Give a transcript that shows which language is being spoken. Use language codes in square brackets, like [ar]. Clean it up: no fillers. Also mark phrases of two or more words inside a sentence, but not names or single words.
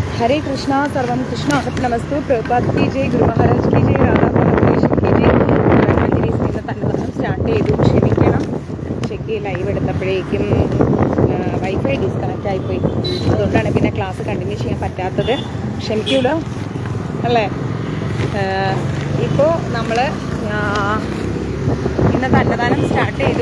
[hi] हरे कृष्णा [sa] सर्वम कृष्ण अर्पणमस्तु [hi] प्रभुपाद की जय गुरु महाराज की जय राधा महाराज की जय [ml] മഞ്ജരി ഇന്നത്തെ അന്നദാനം സ്റ്റാർട്ട് ചെയ്തു. ക്ഷമിക്കണം, ഉച്ചയ്ക്ക് ലൈവ് എടുത്തപ്പോഴേക്കും [en] WiFi disconnect [ml] ആയിപ്പോയി. അതുകൊണ്ടാണ് പിന്നെ [en] class continue [ml] ചെയ്യാൻ പറ്റാത്തത്. ക്ഷമിക്കൂലോ അല്ലേ. ഇപ്പോൾ നമ്മൾ ഇന്നത്തെ അന്നദാനം സ്റ്റാർട്ട് ചെയ്തു.